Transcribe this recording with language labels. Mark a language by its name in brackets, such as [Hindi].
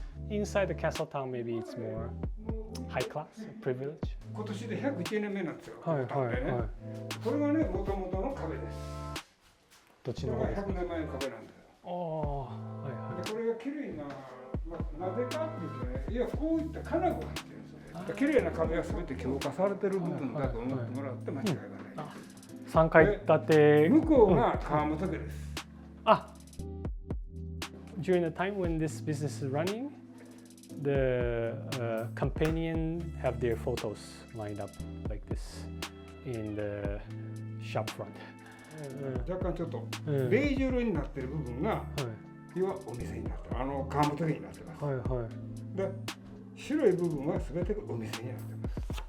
[English] Inside the castle town, maybe it's more high class, privilege. [Japanese] 今年で101年目なんですよ。はいはいはい。これがね、もともとの壁です。どっちこれがの方ですか？ 100年前の壁なんだよ。ああ、はいはい。でこれが綺麗な、なぜかっていうとね、いやこういった金具が入ってるんですよね。綺麗な壁は全て強化されてる部分だと思ってもらって間違いがない。 3階建て。向こうが川本家です。 [English] あ、during the time when this business is running, the companion have their photos lined up like this in the shop front. [Japanese] 若干ちょっとベージュ色になってる部分が、要はお店になってる。川本家になってます。はいはい。で、白い部分は全てお店になってます。